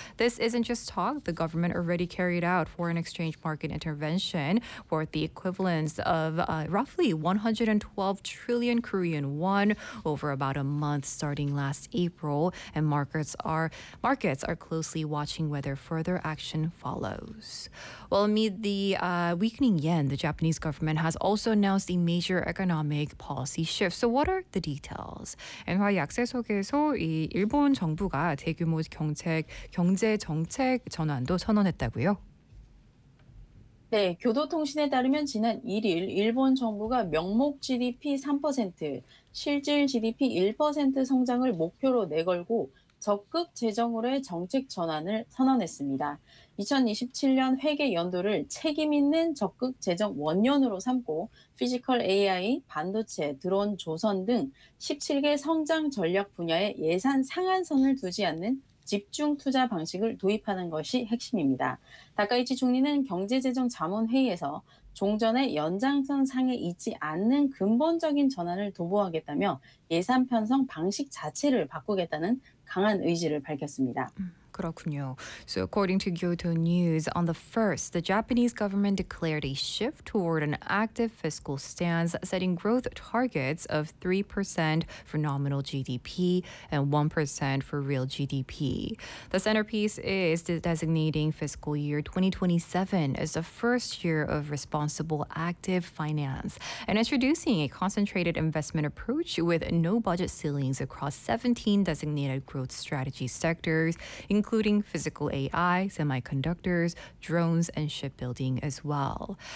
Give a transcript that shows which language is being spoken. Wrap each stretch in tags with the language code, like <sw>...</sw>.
<en>This isn't just talk. The government already carried out foreign exchange market intervention worth the equivalence of roughly 112 trillion Korean won over about a month starting last April, and markets are closely watching whether further action follows. Well, amid the weakening yen, the Japanese government has also announced a major economic policy shift. So what are the details?</en> <ko>엔화 약세 속에서 이 일본 정부가 대규모 경제 정책 전환도 선언했다고요? 네, 교도통신에 따르면 지난 1일 일본 정부가 명목 GDP 3%, 실질 GDP 1% 성장을 목표로 내걸고 적극 재정으로의 정책 전환을 선언했습니다. 2027년 회계 연도를 책임 있는 적극 재정 원년으로 삼고 피지컬 AI, 반도체, 드론 조선 등 17개 성장 전략 분야에 예산 상한선을 두지 않는 집중 투자 방식을 도입하는 것이 핵심입니다. 다카이치 총리는 경제재정자문회의에서 종전의 연장선 상에 있지 않는 근본적인 전환을 도모하겠다며 예산 편성 방식 자체를 바꾸겠다는 강한 의지를 밝혔습니다. 그렇군요.</ko> <en>So according to Kyoto News, on the 1st, the Japanese government declared a shift toward an active fiscal stance, setting growth targets of 3% for nominal GDP and 1% for real GDP. The centerpiece is designating fiscal year 2027 as the first year of responsible active finance and introducing a concentrated investment approach with no budget ceilings across 17 designated growth strategy sectors, including physical AI, semiconductors, drones, and shipbuilding as well.</en>